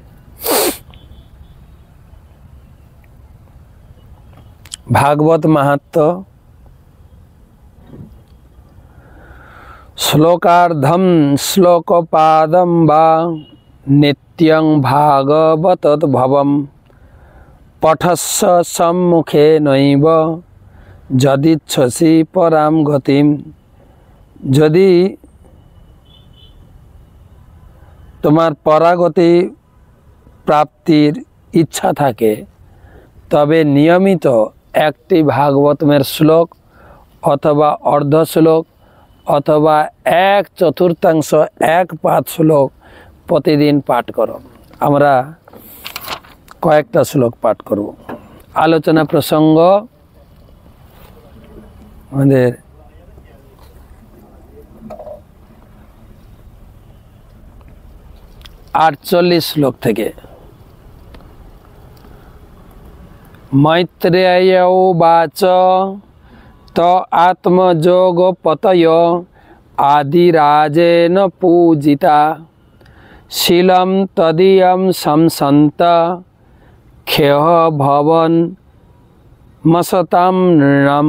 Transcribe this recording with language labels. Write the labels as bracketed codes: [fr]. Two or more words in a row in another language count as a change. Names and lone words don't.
[sa] भागवत महात्म्य श्लोकार्धम श्लोकपादम वा नित्यं भागवत भवम पठस्स सम्मुखे नैव यदिच्छसि पराम गतिम। [bn] যদি তোমার পরাগতি প্রাপ্তির ইচ্ছা থাকে তবে নিয়মিত একটি ভাগবতমের শ্লোক অথবা অর্ধ শ্লোক অথবা এক চতুর্থাংশ এক পাদ শ্লোক প্রতিদিন পাঠ করো। আমরা কয়েকটা শ্লোক পাঠ করব। আলোচনা প্রসঙ্গ আমাদের আটচল্লিশ শ্লোক থেকে। [sa] मैत्रेय उवाच त आत्मजोगपतय आदिराजेन पूजिता शीलं तदीयं संसन्त ख्यः भवन् मसतां नृणां।